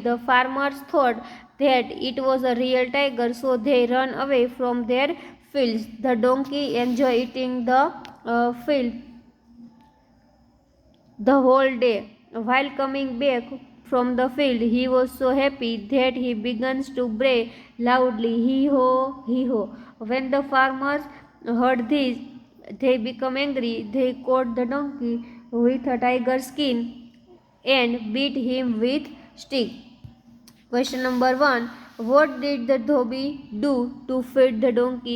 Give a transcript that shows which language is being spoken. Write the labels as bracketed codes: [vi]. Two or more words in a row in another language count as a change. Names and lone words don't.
[en] The farmers thought that it was a real tiger, so they ran away from their fields. The donkey enjoyed eating the field the whole day. While coming back from the field, he was so happy that he began to bray loudly, hee-ho, hee-ho. When the farmers heard this, they became angry. They caught the donkey with a tiger skin and beat him with stick. Question number 1. What did the dhobie do to feed the donkey?